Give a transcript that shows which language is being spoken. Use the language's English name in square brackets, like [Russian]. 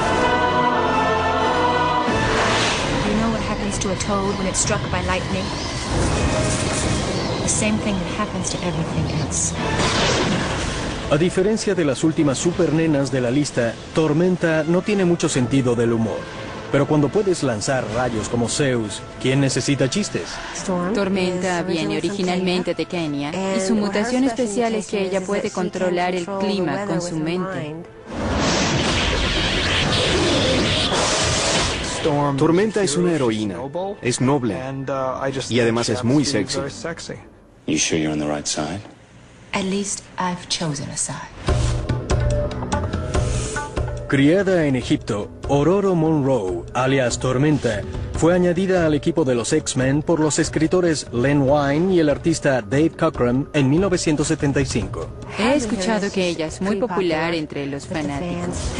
[English] You know what happens to a toad when it's struck by lightning? The same thing that happens to everything else. [Spanish] A diferencia de las últimas supernenas de la lista, Tormenta no tiene mucho sentido del humor. Pero cuando puedes lanzar rayos como Zeus, ¿quién necesita chistes? Tormenta viene originalmente de Kenia, y su mutación especial es que ella puede controlar el clima con su mente. Tormenta es una heroína, es noble, y además es muy sexy. [English] You sure you're on the right side? At least I've chosen a side. [Spanish] Criada en Egipto, Ororo Monroe, alias Tormenta, fue añadida al equipo de los X-Men por los escritores Len Wein y el artista Dave Cockrum en 1975. He escuchado que ella es muy popular entre los fanáticos.